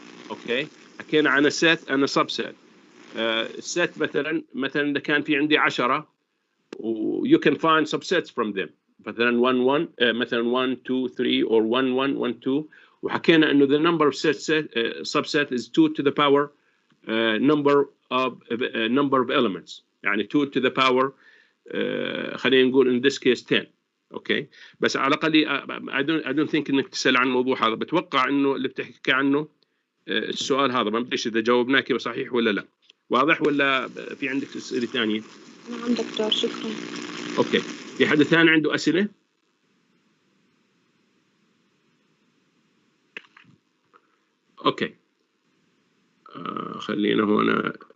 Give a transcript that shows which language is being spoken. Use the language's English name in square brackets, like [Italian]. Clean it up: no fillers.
[Arabic] اوكي حكينا عن السيت [English] and subset. [Arabic] السيت مثلا اذا كان في عندي 10 و [English] you can find subsets from them [Arabic] مثلا 1 1 مثلا 1 2 3 or 1 1 1 2. وحكينا انه [English] the number of subset is 2 to the power number of elements [Arabic] يعني [English] 2 to the power [Arabic] خلينا نقول [English] in this case 10. [Arabic] اوكي بس على الاقل [English] I don't think [Arabic] انك تسال عن الموضوع هذا. بتوقع انه اللي بتحكي عنه السؤال هذا ما بديش اذا جاوبناه كيف صحيح ولا لا. واضح ولا في عندك اسئله ثانيه؟ نعم دكتور شكرا. اوكي في حد ثاني عنده اسئله؟ اوكي خلينا هنا